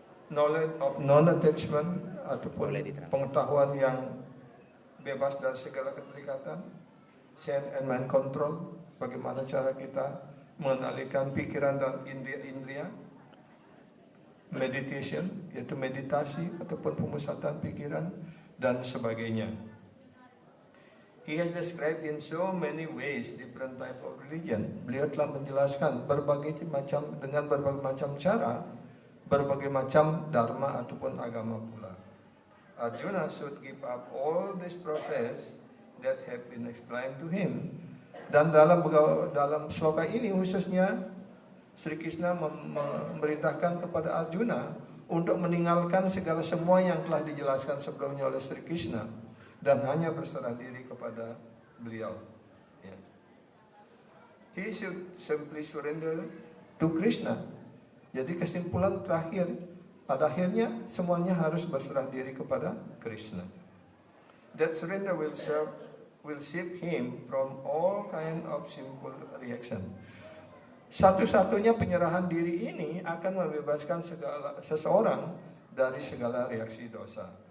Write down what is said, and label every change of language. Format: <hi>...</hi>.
<en>Knowledge of non-attachment</en> <id>ataupun pengetahuan yang bebas dari segala keterikatan.</id> <en>Sense and mind control,</en> <id>bagaimana cara kita mengendalikan pikiran dan indria-indria. Meditation, yaitu meditasi ataupun pemusatan pikiran dan sebagainya.</id> <en>He has described in so many ways different type of religion.</en> <id>Beliau telah menjelaskan dengan berbagai macam cara, berbagai macam dharma ataupun agama pula.</id> <en>Arjuna should give up all this process that have been explained to him.</en> <id>Dan dalam sloka ini khususnya Sri Krishna memerintahkan kepada Arjuna untuk meninggalkan segala semua yang telah dijelaskan sebelumnya oleh Sri Krishna dan hanya berserah diri kepada beliau. Ya.</id> <en>He should simply surrender to Krishna.</en> <id>Jadi kesimpulan terakhir, pada akhirnya semuanya harus berserah diri kepada Krishna.</id> <en>That surrender will save him from all kind of sinful reaction.</en> <id>Satu-satunya penyerahan diri ini akan membebaskan seseorang dari segala reaksi dosa.</id>